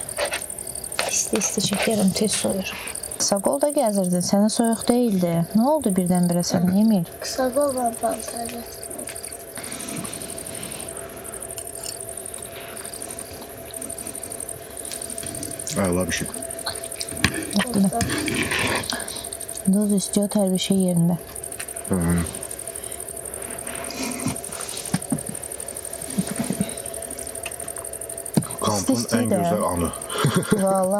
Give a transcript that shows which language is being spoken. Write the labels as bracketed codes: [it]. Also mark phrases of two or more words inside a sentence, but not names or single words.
[az] İsti çəkərəm, tez soyur. Saqol da gəzirdin, sənə soyuq deyildi. Nə oldu birdən-birə sənə, Emil? [tr] kısa olan paltarı. [az] Əla bir şey. [tr] Doz istiyor, her bir şey yerinde. Kampın İsti-isti en de. güzel anı. Vallahi.